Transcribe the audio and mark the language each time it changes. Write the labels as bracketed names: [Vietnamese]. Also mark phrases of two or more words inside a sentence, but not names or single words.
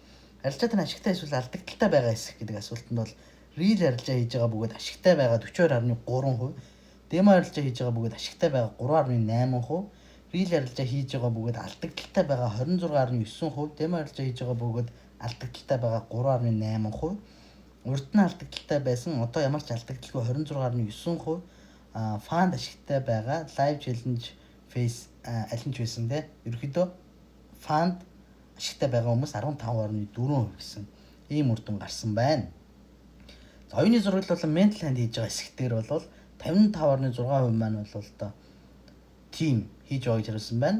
[Mongolian] Арилжаат нь ашигтай эсвэл алдагдaltaй байгаа эсэх гэдэг асуултанд бол real арилжаа хийж байгаа бөгөөд ашигтай байгаа 42.3%, демо арилжаа хийж байгаа бөгөөд ашигтай байгаа 3.8%, real арилжаа хийж байгаа бөгөөд алдагдaltaй байгаа 26.9%, демо арилжаа хийж байгаа бөгөөд алдагдaltaй байгаа 3.8%, урд нь алдагдaltaй байсан одоо ямар ч алдагдaltaгүй 26.9%, фанд ашигтай байгаа [English] live challenge face [Mongolian] аль нь ч байсан те. Ерөнхийдөө фанд ашигтай байгаа хүмүүс 15.4% гэсэн ийм үр дүн гарсан байна. За оюуны зургал болон [English] mental hand [Mongolian] хийж байгаа хэсгээр бол 55.6% маань бол одоо team хийж байгаа гэж хариулсан байна.